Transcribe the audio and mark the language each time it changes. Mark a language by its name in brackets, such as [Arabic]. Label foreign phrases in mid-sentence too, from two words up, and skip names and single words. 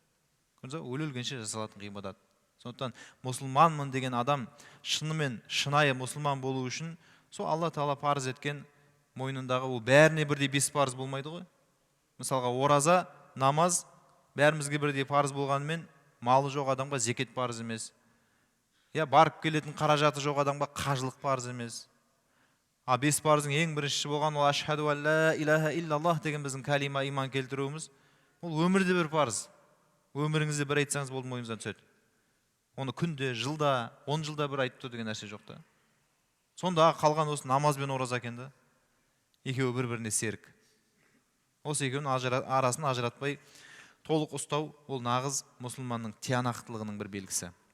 [Kazakh] Көрдіңіз, өле-өлгенше жасалатын ғибадат. Сондықтан мұсылманмын деген адам шынымен шынайы мұсылман болу үшін сол Алла Тағала парыз еткен мойнындағы ол бәріне бірдей 5 парыз болмайды ғой. Мысалға, ораза, намаз бәрімізге бірдей парыз болғанымен малы жоқ адамға зекет парыз емес. Я барып келетін қаражаты жоқ адамға қажылық парыз емес. 5 парыздың ең біріншісі болған ол [Arabic] أشهد أن لا إله إلا الله [Kazakh] деген біздің калима иман келтіруіміз. Ол өмірде бір парыз. Өміріңізде бір айтсаңыз болды, мойныңыздан түседі. Оны күнде, жылда, 10 жылда бір айтып тұр деген нәрсе жоқ та. Сонда қалған осы намаз бен ораза екен да. Екеуі бір-біріне серік. Осы екеуінің арасын ажыратпай толық ұстау ол нағыз мұсылманның тиянақтылығының бір белгісі.